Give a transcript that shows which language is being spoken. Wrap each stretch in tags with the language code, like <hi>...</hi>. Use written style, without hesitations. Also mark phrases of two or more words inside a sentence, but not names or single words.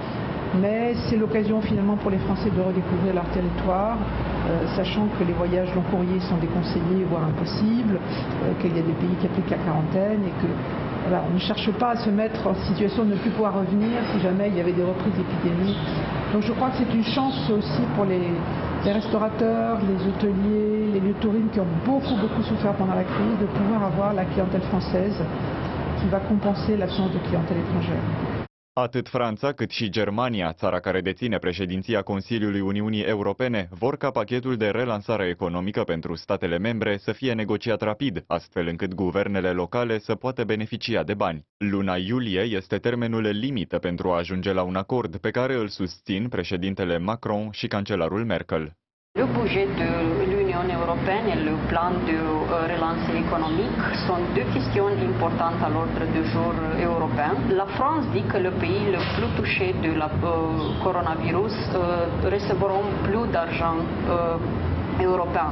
<fr>Mais c'est l'occasion finalement pour les Français de redécouvrir leur territoire, sachant que les voyages long courriers sont déconseillés, voire impossibles, qu'il y a des pays qui appliquent la quarantaine et que voilà, on ne cherche pas à se mettre en situation de ne plus pouvoir revenir si jamais il y avait des reprises d'épidémie. Donc je crois que c'est une chance aussi pour les restaurateurs, les hôteliers, les lieux de tourisme qui ont beaucoup souffert pendant la crise, de pouvoir avoir la clientèle française qui va compenser l'absence de clientèle étrangère.</fr> <ro>Atât Franța cât și Germania, țara care deține președinția Consiliului Uniunii Europene, vor ca pachetul de relansare economică pentru statele membre să fie negociat rapid, astfel încât guvernele locale să poată beneficia de bani. Luna iulie este termenul limită pentru a ajunge la un acord pe care îl susțin președintele Macron și cancelarul Merkel.</ro> <fr>Le budget de l'Union européenne et le plan de relance économique sont deux questions importantes à l'ordre du jour européen. La France dit que le pays le plus touché de la coronavirus recevront plus d'argent européen.</fr>